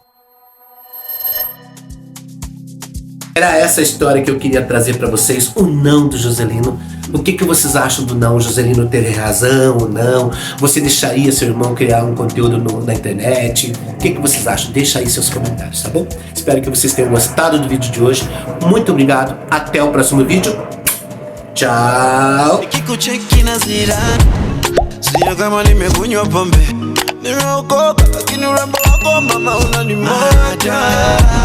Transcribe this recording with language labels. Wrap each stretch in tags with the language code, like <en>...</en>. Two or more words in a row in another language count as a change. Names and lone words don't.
<pt>Era essa a história que eu queria trazer para vocês, o não do Joselino. O que vocês acham do não? O Joselino teve razão ou não? Você deixaria seu irmão criar um conteúdo na internet? O que vocês acham? Deixa aí seus comentários, tá bom? Espero que vocês tenham gostado do vídeo de hoje. Muito obrigado. Até o próximo vídeo. Chao.</pt> <sw>Sio kama nimekunywa pombe, nimeokoka lakini urembo wako mama unanimata.</sw>